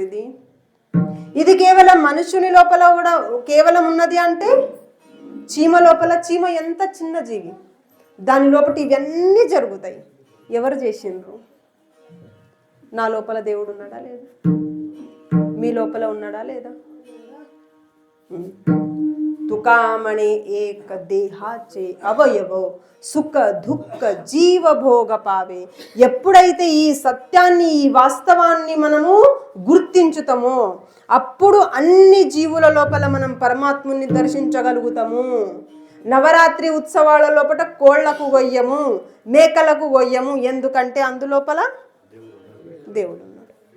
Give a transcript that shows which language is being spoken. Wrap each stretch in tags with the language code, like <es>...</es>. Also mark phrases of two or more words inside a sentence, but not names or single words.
<te>ఇది కేవలం మనుషుని లోపల కూడా కేవలం ఉన్నది అంటే చీమ లోపల, చీమ ఎంత చిన్న జీవి, దాని లోపల ఇవన్నీ జరుగుతాయి. ఎవరు చేసిండ్రు? నా లోపల దేవుడు ఉన్నాడా లేదా? మీ లోపల ఉన్నాడా లేదా?</te> <mr>तुकामणे एक देहाचे अवयवो सुख दुःख जीव भोग पावे.</mr> <te>ఎప్పుడైతే ఈ సత్యాన్ని, ఈ వాస్తవాన్ని మనము గుర్తించుతామో అప్పుడు అన్ని జీవుల లోపల మనం పరమాత్ముని దర్శించగలుగుతాము. నవరాత్రి ఉత్సవాల లోపల కోళ్లకు గొయ్యము, మేకలకు గొయ్యము, ఎందుకంటే అందులోపల దేవుడు ఉన్నాడు.</te>